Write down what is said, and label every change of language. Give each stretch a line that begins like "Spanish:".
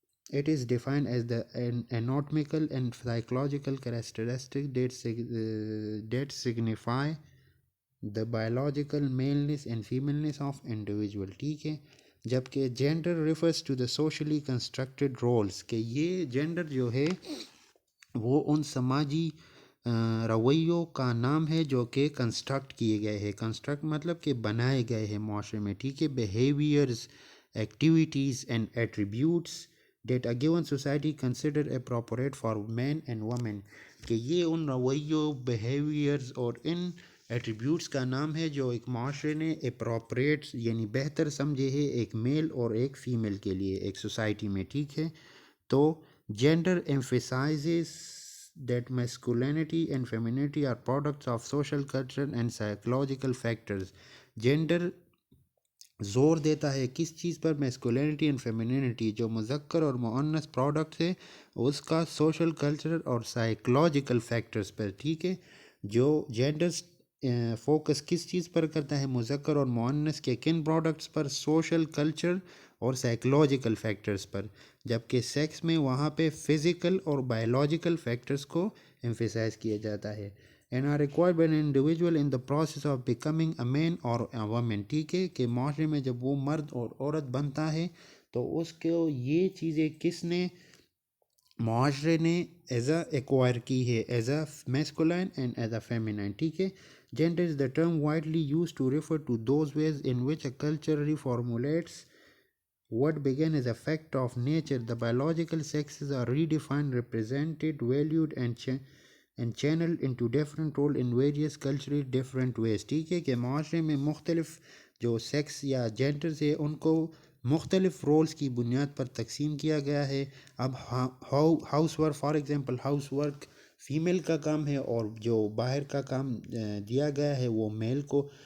English: It is defined as the anatomical and psychological characteristics that signify the biological maleness and femaleness of individual.
Urdu: ٹھیک ہے، جبکہ
English: gender refers to the socially constructed roles،
Urdu: کہ یہ gender جو ہے وہ ان سماجی رویوں کا نام ہے جو کہ کنسٹرکٹ کیے گئے ہیں. کنسٹرکٹ مطلب کہ بنائے گئے ہیں معاشرے میں. ٹھیک ہے،
English: behaviours, activities and attributes that a given society consider appropriate for men and women،
Urdu: کہ یہ ان رویوں، بیہیویئرز اور ان ایٹریبیوٹس کا نام ہے جو ایک معاشرے نے اپروپریٹ یعنی بہتر سمجھے ہے ایک میل اور ایک فیمیل کے لیے ایک سوسائٹی میں. ٹھیک ہے، تو
English: Gender emphasizes that masculinity and femininity are products of social, cultural and psychological factors.
Urdu: Gender زور دیتا ہے کس چیز پر؟ میسکولینٹی اینڈ فیمینینٹی، جو مذکر اور مؤنث پروڈکٹ ہے اس کا سوشل، کلچرل اور سائیکولوجیکل فیکٹرز پر. ٹھیک ہے، جو جینڈرز فوکس کس چیز پر کرتا ہے؟ مذکر اور مؤنث کے کن پروڈکٹس پر؟ سوشل، کلچر اور سائیکولوجیکل فیکٹرز پر. جبکہ سیکس میں وہاں پہ فزیکل اور بایولوجیکل فیکٹرز کو ایمفیسائز کیا جاتا ہے.
English: and are required by an individual in the process of becoming a man or a woman.
Urdu: ٹھیک ہے، کہ معاشرے میں جب وہ مرد اور عورت بنتا ہے تو اس کو یہ چیزیں کس نے، معاشرے نے ایز اے ایکوائر کی ہے،
English: As a masculine and as a feminine.
Urdu: ٹھیک ہے،
English: gender is the term widely used to refer to those ways in which a culture reformulates what began as a fact of nature. The biological sexes are redefined, represented, valued and channeled into different role in various culturally different ways.
Urdu: ٹھیک ہے، کہ معاشرے میں مختلف جو sex یا genders ہے ان کو مختلف رولز کی بنیاد پر تقسیم کیا گیا ہے. اب house work,
English: for example
Urdu: house work female کا کام ہے اور جو باہر کا کام دیا گیا ہے وہ میل کو.